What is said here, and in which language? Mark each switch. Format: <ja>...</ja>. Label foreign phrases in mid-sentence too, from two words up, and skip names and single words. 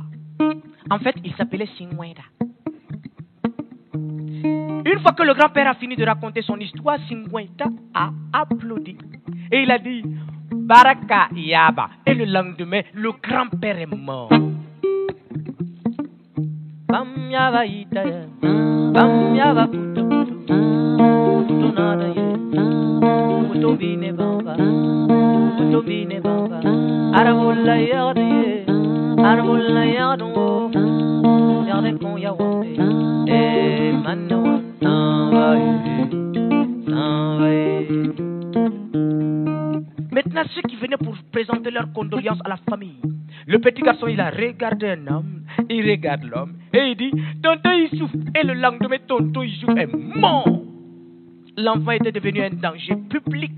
<fr>En fait, il s'appelait Singwenda. Une fois que le grand-père a fini de raconter son histoire, Singwenda a applaudi. Et il a dit, Baraka Yaba. Et le lendemain, le grand-père est mort. Bam Yaba Ita, Bam Yaba Puto Puto, Puto Nada Ye, Puto Bine Bamba, Puto Bine Bamba, Arabola Yade, Arabola Yado, Yade Kon Yawande, Eh Manawan, Sanvaye. Maintenant, ceux qui venaient pour présenter leurs condoléances à la famille, le petit garçon, il a regardé un homme, il regarde l'homme, et il dit, Tonton Issouf. Et le lendemain, Tonton Issouf est mort. L'enfant était devenu un danger public.</fr>